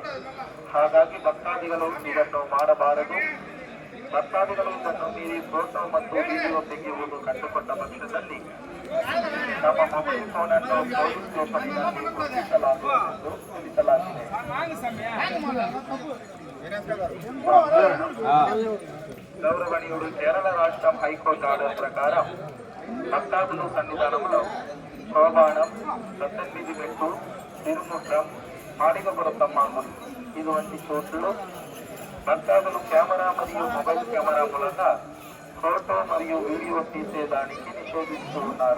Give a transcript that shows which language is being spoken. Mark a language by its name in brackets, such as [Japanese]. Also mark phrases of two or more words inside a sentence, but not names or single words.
[Kannada] ಹಾಗಾಗಿ ಭಕ್ತಾದಿಗಳು ಇದನ್ನು ಮಾಡಬಾರದು. ಭಕ್ತಾದಿಗಳು ಇದನ್ನು ಮೀರಿ ಫೋಟೋ ಮತ್ತು ವಿಡಿಯೋ ತೆಗೆಯುವುದು ಕಂಡುಕೊಂಡ ಪಕ್ಷದಲ್ಲಿ ನಮ್ಮ ಮೊಬೈಲ್ ಫೋನ್ ಅನ್ನು ಪೊಲೀಸ್ ಸ್ಟೇಷನ್ನಲ್ಲಿ ಗುರುತಿಸಲಾಗುವುದು ತಿಳಿಸಲಾಗಿದೆ. [Telugu] గౌరవనీయుడు కేరళ రాష్ట్రం హైకోర్టు ఆర్డర్ ప్రకారం భక్తాదులు సన్నిధానంలో సోపానం, 18 మెట్టు, తిరుముట్రం, మాళిగపురతమ్మ గుడి ఇటువంటి చోట్లలో భక్తాదులు కెమెరా మరియు మొబైల్ కెమెరా మూలంగా ఫోటో మరియు వీడియో తీసేదానికి నిషేధిస్తూ ఉన్నారు.